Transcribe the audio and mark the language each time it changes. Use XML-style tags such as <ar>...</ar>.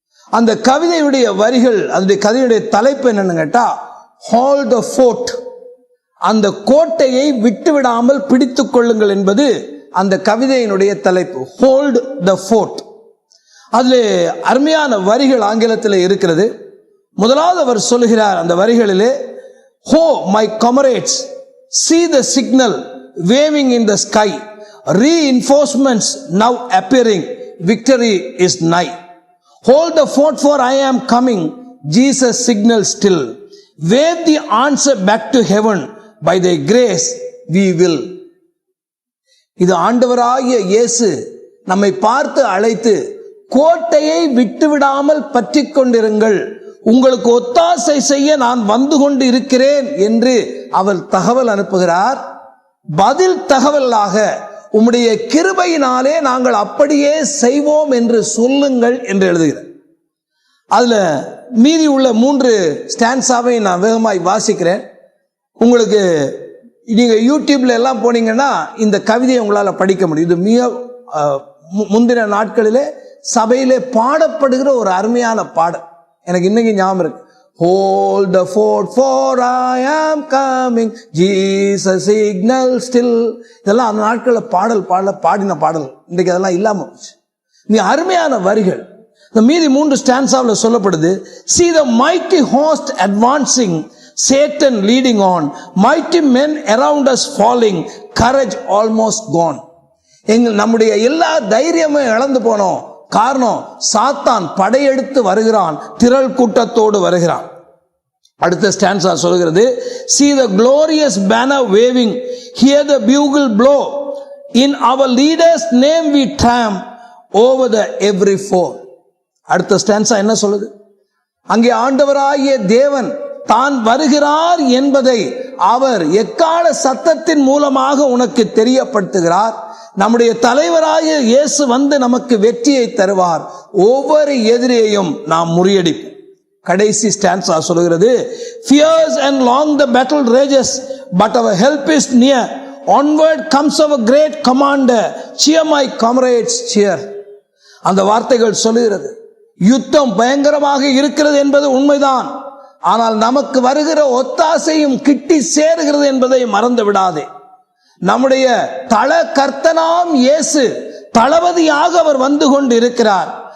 <ta>அந்த கவிதையுடைய வரிகள், அதனுடைய கவிதையுடைய தலைப்பு என்னன்னு கேட்டா, ஹோல்ட் த ஃபோர்ட். அந்த கோட்டையை விட்டுவிடாமல் பிடித்துக் கொள்ளுங்கள் என்பது அந்த கவிதையினுடைய தலைப்பு, ஹோல்ட் த ஃபோர்ட். அதுல அருமையான வரிகள் ஆங்கிலத்தில் இருக்கிறது. முதலாவது அவர் சொல்லுகிறார் அந்த வரிகளிலே,</ta> <en>"Ho my comrades, see the signal waving in the sky, reinforcements now appearing, victory is nigh. Hold the fort for I am coming, Jesus signal still. Wave the answer back to heaven, by thy grace we will."</en> <ta>இது ஆண்டவராகிய இயேசு நம்மை பார்த்து அழைத்து, கோட்டையை விட்டுவிடாமல் பற்றி கொண்டிருங்கள், உங்களுக்கு ஒத்தாசை செய்ய நான் வந்து கொண்டு இருக்கிறேன் என்று அவர் தகவல் அனுப்புகிறார். பதில் தகவலாக, உம்முடைய கிருபையினாலே நாங்கள் அப்படியே செய்வோம் என்று சொல்லுங்கள் என்று எழுதுகிறார். அதுல மீதி உள்ள 3 ஸ்டான்ஸாவை நான் வேகமாய் வாசிக்கிறேன். உங்களுக்கு நீங்க யூடியூப்ல எல்லாம் போனீங்கன்னா இந்த கவிதையை உங்களால படிக்க முடியும். இது மிக முந்தின நாட்களிலே சபையிலே பாடப்படுகிற ஒரு அருமையான பாடல். எனக்கு இன்னைக்கு ஞாபகம் இருக்கு.</ta> <en>Hold the fort for I am coming, Jesus signal still.</en> <ta>இதெல்லாம் அந்த நாட்களில் பாடின பாடல். இன்றைக்கு அதெல்லாம் இல்லாம போச்சு. நீ அருமையான வரிகள். இந்த மீதி 3 ஸ்டான்ஸாவில் சொல்லப்படுது.</ta> <en>See the mighty host advancing, Satan leading on, mighty men around us falling, courage almost gone.</en> <ta>நம்முடைய எல்லா தைரியமும் இழந்து போனோம். காரணம், சாத்தான் படையெடுத்து வருகிறான், திரள் கூட்டத்தோடு வருகிறான். அடுத்த ஸ்டான்ஸா சொல்கிறது,</ta> <en>see the glorious banner waving, hear the bugle blow, in our leader's name we triumph over the every foe.</en> <ta>அடுத்த ஸ்டான்ஸா என்ன சொல்லுது? அங்கே ஆண்டவராகிய தேவன் தான் வருகிறார் என்பதை அவர் எக்கால சத்தத்தின் மூலமாக உனக்கு தெரியப்படுத்துகிறார். நம்முடைய தலைவராகிய இயேசு வந்து நமக்கு வெற்றியை தருவார். ஒவ்வொரு எதிரியையும் நாம் முறியடிப்போம். கடைசி ஸ்டான்ஸா சொல்கிறது,</ta> <en>fierce and long the battle rages, but our help is near. Onward comes our great commander, cheer my comrades cheer.</en> <ta>அந்த வார்த்தைகள் சொல்லுகிறது, யுத்தம் பயங்கரமாக இருக்கிறது என்பது உண்மைதான். ஆனால் நமக்கு வருகிற ஒத்தாசையும் கிட்டி சேருகிறது என்பதை மறந்து விடாதே. நம்முடைய தல கர்த்தனாம் இயேசு தளபதியாக அவர் வந்து கொண்டு இருக்கிறார்.</ta>